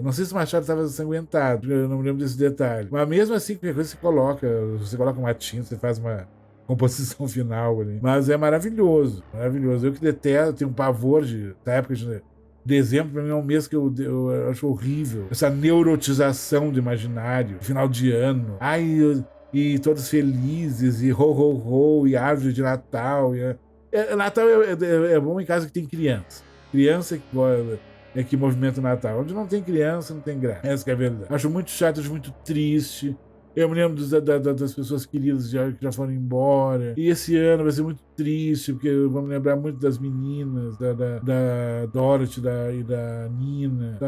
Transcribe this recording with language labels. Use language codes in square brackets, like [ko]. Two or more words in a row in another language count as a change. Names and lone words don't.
[pt] Não sei se o machado estava ensanguentado, eu não me lembro desse detalhe. Mas mesmo assim, qualquer coisa você coloca uma tinta, você faz uma composição final ali. Mas é maravilhoso, maravilhoso. Eu que detesto, tenho um pavor da época de dezembro, pra mim é um mês que eu acho horrível. Essa neurotização do imaginário, final de ano. E todos felizes, e ho, ho, ho, e árvore de Natal. Natal é bom em casa que tem criança. Criança que movimenta o Natal. Onde não tem criança, não tem graça. Essa que é a verdade. Acho muito chato, acho muito triste. Eu me lembro das pessoas queridas que já foram embora. E esse ano vai ser muito triste, porque vamos lembrar muito das meninas, da Dorothy e da Nina, sabe?